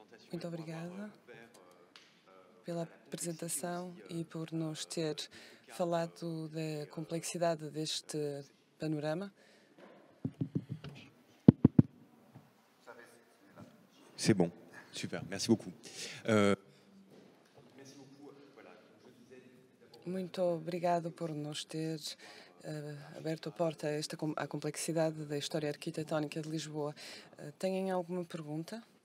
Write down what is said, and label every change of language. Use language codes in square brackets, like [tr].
[pt] Muito obrigada pela apresentação e por nos ter falado da complexidade deste panorama. [fr] C'est bon, super, merci beaucoup. [pt] Muito obrigado por nos ter aberto a porta à complexidade da história arquitetónica de Lisboa. Têm alguma pergunta?